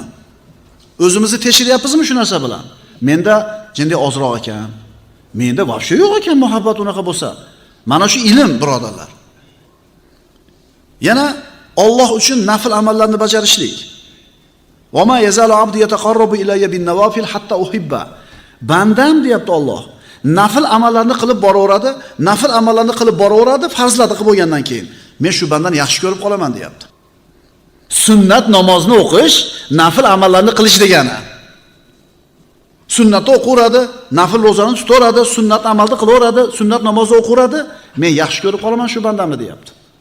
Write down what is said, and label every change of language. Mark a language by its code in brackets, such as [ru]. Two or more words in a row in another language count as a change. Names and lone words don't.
[uz] O'zimizni tekshiryapmizmi shu narsa bilan? Menda jinday ozroq ekan. Menda vobshe yo'q ekan muhabbat unaqa bo'lsa. Mana shu ilm, birodarlar. Yana Alloh uchun nafl amallarni bajarishlik. [ar] وما يزال عبدي يتقرب إلي بالنوافل حتى أحبه. [uz] Bandam deyapti Alloh. Nafl amallarni qilib boraveradi, nafl amallarni qilib boraveradi, farzlarni qilib bo'lgandan keyin men shu bandani yaxshi ko'rib qolaman deyapti. Sunnat namozni o'qish, nafl amallarni qilish degani. Sunnatni o'qiradi, nafl ro'zani tutaveradi, sunnat amalni qilaveradi, sunnat namozni o'qiradi, men yaxshi ko'rib qolaman shu bandamni deyapti.